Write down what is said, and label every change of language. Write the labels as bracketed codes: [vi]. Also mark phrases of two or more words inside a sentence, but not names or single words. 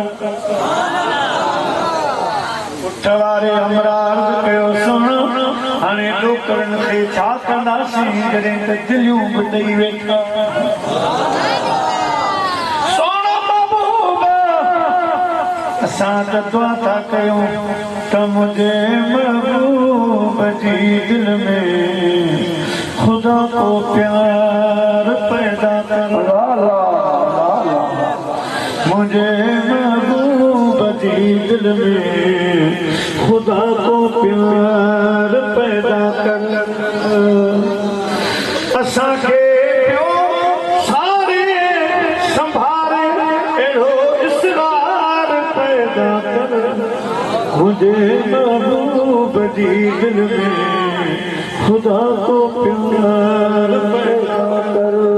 [sd] उठ वारे हमरा अर्ज़ कयो सुन हाणे ॾोकरनि खे छा कंदासीं जॾहिं त दिलियूं बि ॾेई वेठा असां त दुआ था कयूं त [ur] مجھے محبوب [sd] जी [ur] دل میں خدا کو پیار پیدا کر مجھے محبوب [sd] जी [ur] دل میں خدا کو پیار پیدا کر [sd] असां खे [ur] مجھے محبوب جی دل میں خدا کو پیار پیدا کر